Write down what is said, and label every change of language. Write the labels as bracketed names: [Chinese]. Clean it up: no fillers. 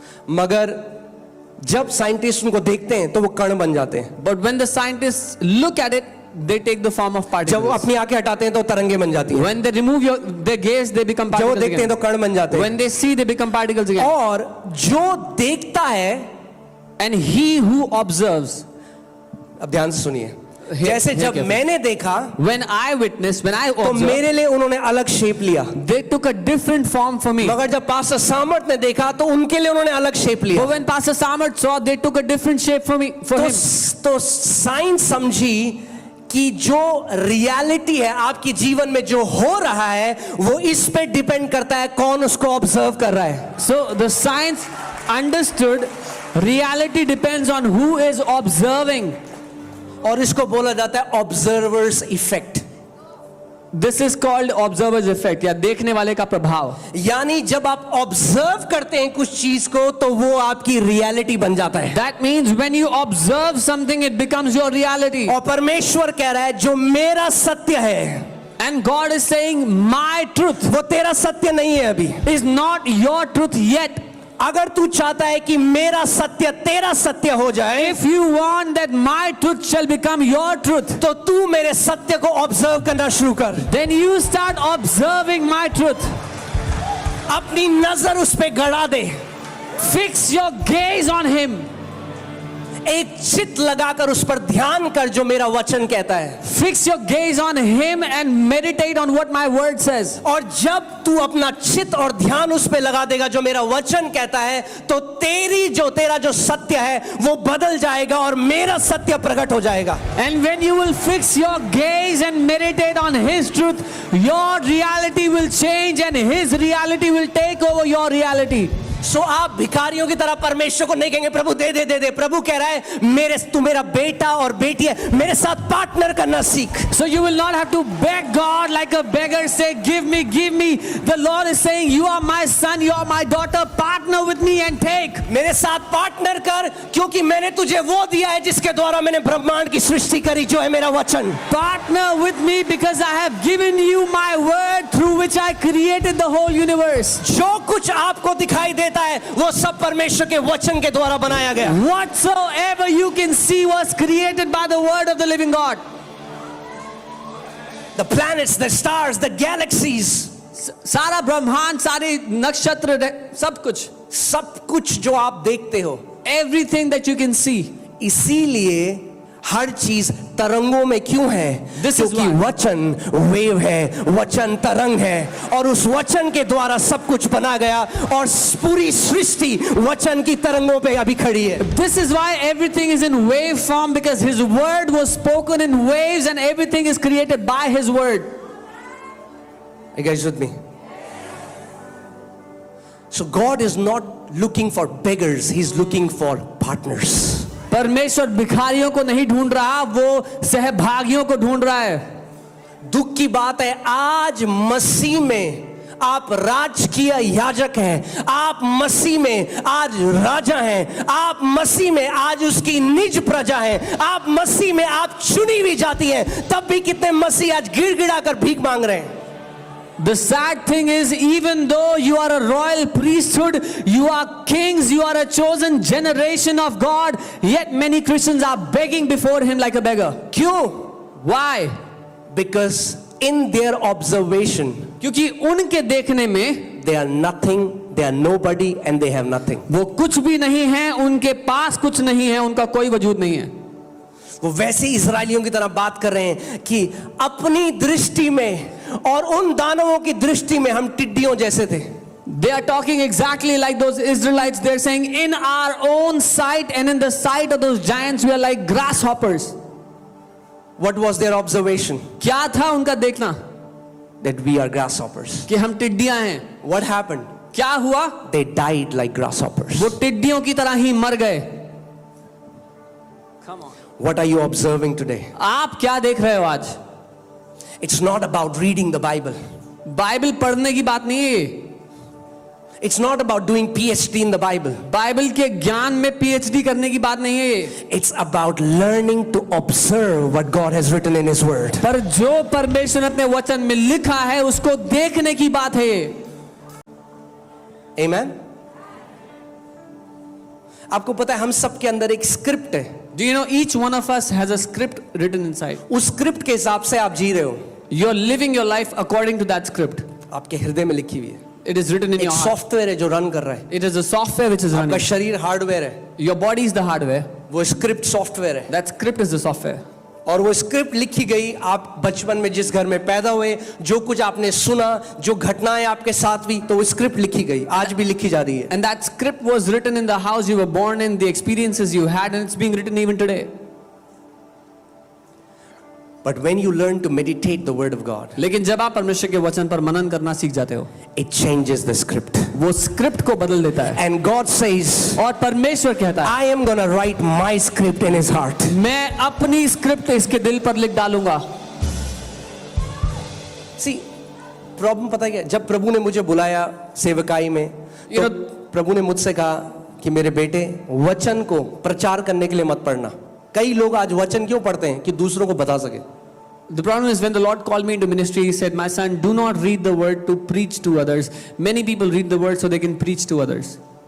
[Hindi] मगर जब साइंटिस्ट उनको देखते हैं तो वो कण बन जाते हैं। [English] But when the scientists look at it, they take the form of [Hindi] जब वो [English] particles. [Hindi] अपनी आंखें हटाते हैं तो तरंगे बन जाती हैं। [English] When they remove their gaze, they become [Hindi] जब वो [English] particles [Hindi] देखते हैं तो कण बन जाते हैं। [English] When they see, they become particles again. [Hindi] और जो देखता है, [English] And he who observes, [Hindi] अब ध्यान से सुनिए, [English] Here- [Hindi] जैसे [English] here [Hindi] जब [English] carefully. [Hindi] मैंने देखा [English] when I witnessed, when I [Hindi] तो [English] observed, [Hindi] मेरे लिए उन्होंने अलग शेप लिया, [English] they took a different form for me. [Hindi] मगर जब पास्टर सामर्थ ने देखा तो उनके लिए उन्होंने अलग शेप लिया। [English] But when Pastor Samarth saw, they took a different shape for me, for [Hindi] तो, [English] him. [Hindi] तो साइंस समझी कि जो रियलिटी है आपके जीवन में जो हो रहा है वो इस पे डिपेंड करता है कौन उसको ऑब्जर्व कर रहा है। [English] So the science understood reality depends on who is observing. [Hindi] और इसको बोला जाता है observers effect. [English] This is called observer's effect, [Hindi] या देखने वाले का प्रभाव. यानी जब आप ऑब्जर्व करते हैं कुछ चीज को तो वो आपकी रियलिटी बन जाता है। [English] That means when you observe something, it becomes your reality. [Hindi] और परमेश्वर कह रहा है जो मेरा सत्य है, [English] And God is saying, my truth [Hindi] वो तेरा सत्य नहीं है अभी। [English] is not your truth yet. [Hindi] अगर तू चाहता है कि मेरा सत्य तेरा सत्य हो जाए, [English] If you want that my truth shall become your truth, [Hindi] तो तू मेरे सत्य को ऑब्जर्व करना शुरू कर। [English] then you start observing my truth. [Hindi] अपनी नजर उस पे गड़ा दे, [English] Fix your gaze on him. [Hindi] एक चित लगाकर उस पर ध्यान कर जो मेरा वचन कहता है। [English] Fix your gaze on him and meditate on what my word says. [Hindi] और जब तू अपना चित और ध्यान उस पे लगा देगा जो मेरा वचन कहता है, तो तेरा जो सत्य है वो बदल जाएगा और मेरा सत्य प्रकट हो जाएगा। [English] And when you will fix your gaze and meditate on his truth, your reality will change and his reality will take over your reality. [Hindi] सो आप भिखारियों की तरह परमेश्वर को नहीं कहेंगे प्रभु दे दे दे दे। प्रभु कह रहा है तू मेरा बेटा और बेटी है, मेरे साथ पार्टनर करना सीख। [English] So you will not have to beg God like a beggar, say give me, give me. The Lord is saying you are my son, you are my daughter, partner with me and take. [Hindi] मेरे साथ partner कर, क्योंकि मैंने तुझे वो दिया है जिसके द्वारा मैंने ब्रह्मांड की सृष्टि करी, जो है मेरा वचन। [English] Partner with me because I have given you my word through which I created the whole universe. [Hindi] जो कुछ आपको दिखाई देता है वो सब परमेश्वर के वचन के द्वारा बनाया गया। [English] Whatsoever you can see was created by the word of the living God. The planets, the stars, the galaxies, [Hindi] सारा ब्रह्मांड, सारे नक्षत्र, सब कुछ जो आप देखते हो, [English] everything that you can see. [Hindi] इसीलिए हर चीज तरंगों में क्यों है? [English] This is [Hindi] क्योंकि [English] why. [Hindi] वचन वेव है, वचन तरंग है, और उस वचन के द्वारा सब कुछ बना गया और पूरी सृष्टि वचन की तरंगों पे अभी खड़ी है। [English] This is why everything is in wave form, because his word was spoken in waves and everything is created by his word. Are you guys with me? So God is not looking for beggars, he's looking for partners. [Hindi] परमेश्वर भिखारियों को नहीं ढूंढ रहा, वो सहभागियों को ढूंढ रहा है। दुख की बात है आज मसीह में आप राजकीय याजक हैं, आप मसीह में आज राजा हैं, आप मसीह में आज उसकी निज प्रजा हैं, आप मसीह में आप चुनी हुई जाती हैं, तब भी कितने मसीह आज गिड़गिड़ा कर भीख मांग रहे हैं। [English] The sad thing is, even though you are a royal priesthood, you are kings, you are a chosen generation of God, yet many Christians are begging before him like a beggar. [Hindi] क्यों? [English] Why? Because in their observation, [Hindi] क्योंकि उनके देखने में [English] they are nothing, they are nobody and they have nothing. [Hindi] वो कुछ भी नहीं है, उनके पास कुछ नहीं है, उनका कोई वजूद नहीं है। वो वैसे इजरायलियों की तरह बात कर रहे हैं कि अपनी दृष्टि में और उन दानवों की दृष्टि में हम टिड्डियों जैसे थे। [English] They are talking exactly like those Israelites. They're saying in our own sight and in the sight of those giants we are like grasshoppers. What was their observation? [Hindi] क्या था उनका देखना? [English] That we are grasshoppers. [Hindi] कि हम टिड्डियां हैं। [English] What happened? [Hindi] क्या हुआ? [English] They died like grasshoppers. [Hindi] वो टिड्डियों की तरह ही मर गए। [English] Come on. What are you observing today? [Hindi] आप क्या देख रहे हो आज? [English] It's not about reading the Bible. [Hindi] Bible पढ़ने की बात नहीं है। [English] It's not about doing PhD in the Bible. [Hindi] Bible के ज्ञान में पीएचडी करने की बात नहीं है ये, [English] It's about learning to observe what God has written in His Word. [Hindi] पर जो परमेश्वर ने अपने वचन में लिखा है उसको देखने की बात है ये। [English] Amen. [Hindi] आपको पता है हम सब के अंदर एक स्क्रिप्ट है, [English] Do you know each one of us has a script written inside? [Hindi] उस स्क्रिप्ट के हिसाब से आप जी रहे हो, [English] You're living your life according to that script. [Hindi] आपके हृदय में लिखी हुई है। [English] It is written in [Hindi] एक [English] your heart. [Hindi] सॉफ्टवेयर है जो रन कर रहा है, [English] It is a software which is [Hindi] आपका [English] running. [Hindi] शरीर हार्डवेयर है, [English] Your body is the hardware. [Hindi] वो स्क्रिप्ट सॉफ्टवेयर है। [English] That script is the software. [Hindi] और वो स्क्रिप्ट लिखी गई, आप बचपन में जिस घर में पैदा हुए, जो कुछ आपने सुना, जो घटनाएं आपके साथ हुई, तो वो स्क्रिप्ट लिखी गई, आज भी लिखी जा रही है। [English] And that script was written in the house you were born in, the experiences you had, and it's being written even today. But when you learn to meditate the word of God, [Hindi] लेकिन जब आप परमेश्वर के वचन पर मनन करना सीख जाते हो, [English] it changes the script. [Hindi] वो स्क्रिप्ट को बदल देता है। [English] And God says, [Hindi] और परमेश्वर कहता है, [English] I am going to write my script in his heart. [Hindi] मैं अपनी स्क्रिप्ट इसके दिल पर लिख डालूंगा। See, प्रॉब्लम पता है क्या? जब प्रभु ने मुझे बुलाया सेवकाई में, तो प्रभु ने मुझसे कहा कि मेरे बेटे, वचन को प्रचार करने के लिए मत पढ़ना। कई लोग आज वचन क्यों पढ़ते हैं? कि दूसरों को बता सके। [English] The problem is when the Lord called me into ministry, He said, "My son, do not read the word to preach to others." Many people read the word so they can preach to others.